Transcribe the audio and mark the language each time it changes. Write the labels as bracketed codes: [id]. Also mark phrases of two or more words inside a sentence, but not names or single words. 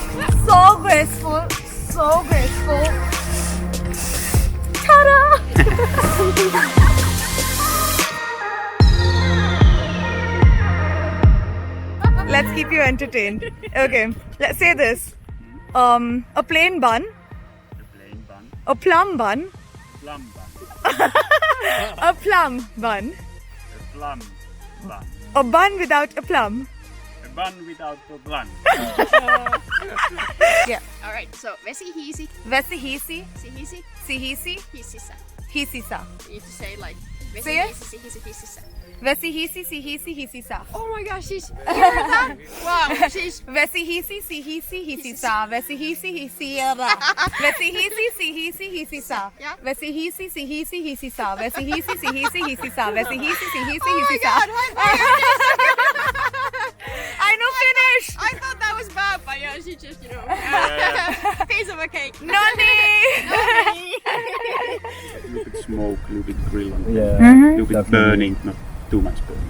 [en] So graceful, so graceful. Ta-da! Let's keep you entertained. Okay, let's say this. A plain bun. A plum bun. A plum bun. A bun without a plum. A bun without a bun. Yeah. Alright, so vesi-hiisi, [fi] Vesihisi, sihisi, sihisi, hississa. hisisa. [en] You need to say like Say it. [fi] vesi-hiisi, sihisi, hississa. Vesihisi, sihisi, hisisa. [en] Oh my gosh, she's heard that? Wow, she's [fi] Vesihisi, sihisi, hisisa. Vesihisi, hisiaba. Vesihisi, sihisi, hisisa. [en] Yeah. [fi] Vesihisi, sihisi, hisisa. Vesihisi, sihisi, hisisa. Vesihisi, sihisi, [en] Oh my [fi] hisisa. [en] god, high five! I know Finnish. I thought that was bad, but yeah, she just, you know, piece of a cake. Noni. A little bit smoke, a little bit grill, Yeah. a little bit Definitely. burning, not too much burning.